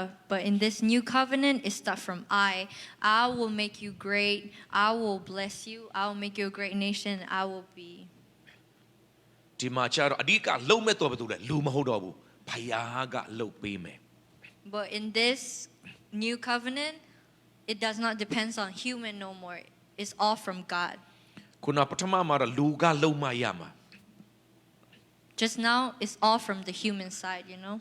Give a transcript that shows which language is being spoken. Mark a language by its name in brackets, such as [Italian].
[English] But in this new covenant, it starts from I. I will make you great. I will bless you. I will make you a great nation. I will be. [Burmese] ဒီမှာကျတော့အဓိကလုံမဲ့တော်ဘယ်သူလဲလူမဟုတ်တော့ဘူးဖယားကလှုပ်ပေးမယ် [English] But in this new covenant, it does not depend on human no more. It's all from God. [Burmese] ခုနပထမမှာတော့လူကလှုပ်မှရမှာ [English] Just now, it's all from the human side, you know.